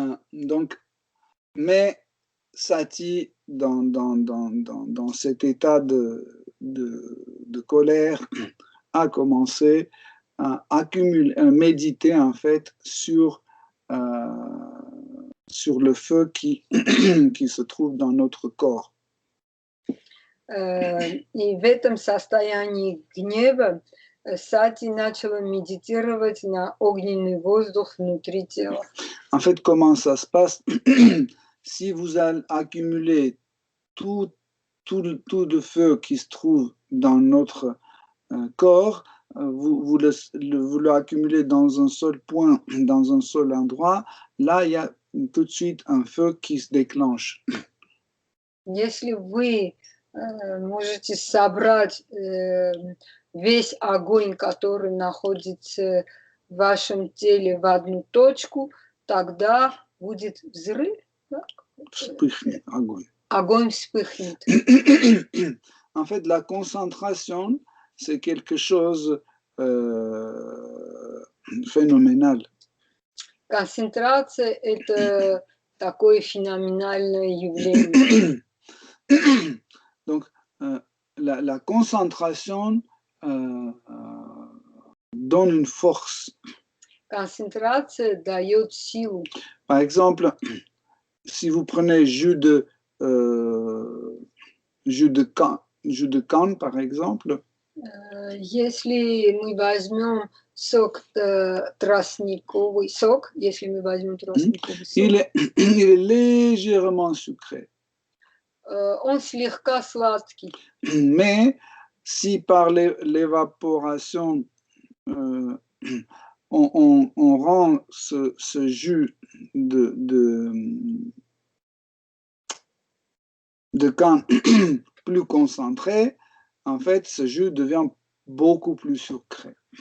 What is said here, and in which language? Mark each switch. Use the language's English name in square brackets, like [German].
[French] Donc, mais Sati, dans cet état de colère, a commencé à accumuler, à méditer en fait sur le feu qui se trouve dans notre corps. [Russian] И в этом состоянии гнева Сати начала медитировать на огненный воздух внутри тела. [French] En fait, comment ça se passe? Si vous accumulez tout le feu qui se trouve dans notre corps, vous l'accumulez dans un seul point, dans un seul endroit, là, il y a tout de suite un feu qui se déclenche. [Russian] Если вы можете собрать весь огонь, который находится в вашем теле, в одну точку, тогда будет взрыв. Да? Вспыхнет огонь. Огонь вспыхнет. [French] En fait, la concentration, c'est quelque chose phénoménal. [Russian] Концентрация – это такое феноменальное явление. [French] Donc, la concentration donne une force. [Russian] Концентрация дает силу. [French] Par exemple, si vous prenez jus de canne, par exemple, [Russian] если мы возьмем сок тростниковый сок, если мы возьмем тростниковый сок, [French] il est légèrement sucré. [Russian] Он слегка сладкий. [French] Mais si par l'évaporation on rend ce jus de canne plus concentré, en fait, ce jus devient beaucoup plus sucré.